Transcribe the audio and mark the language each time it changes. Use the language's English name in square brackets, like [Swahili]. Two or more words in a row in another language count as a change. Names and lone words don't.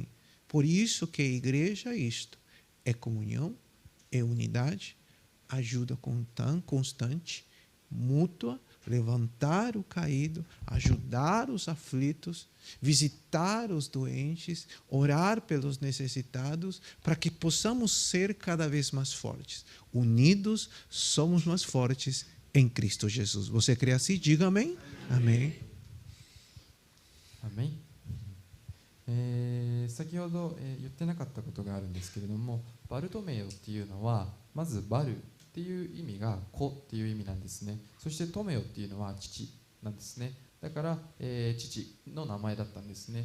[Portuguese] Por isso que a igreja é isto. É comunhão, é unidade, ajuda constante, mútua, levantar o caído, ajudar os aflitos, visitar os doentes, orar pelos necessitados, para que possamos ser cada vez mais fortes. Unidos, somos mais fortes em Cristo Jesus. Você crê assim? Diga amém. Amém. Amém. [Japanese] 先ほど、言ってなかったことがあるんですけれども、バルトメオっていうのはまずバルっていう意味が子っていう意味なんですね。そしてトメオっていうのは父なんですね。だから、父の名前だったんですね。